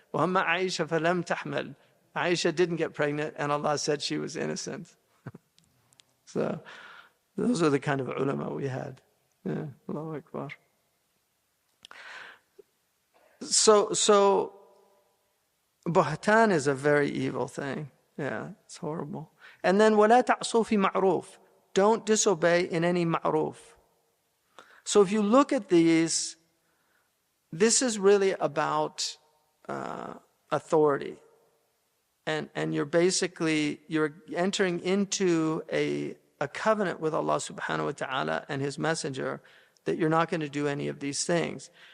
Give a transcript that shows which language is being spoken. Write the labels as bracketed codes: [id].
[ar] Wa amma Aisha falam tahmal. [en] Aisha didn't get pregnant, and Allah said she was innocent. So those are the kind of ulama we had. Yeah, Allahu Akbar. So buhtan is a very evil thing. Yeah, it's horrible. And then [ar] وَلَا تَعْصُوا فِي مَعْرُوفٍ. [en] Don't disobey in any ma'roof. So if you look at these, this is really about authority. And you're entering into a covenant with Allah subhanahu wa ta'ala and His Messenger that you're not going to do any of these things.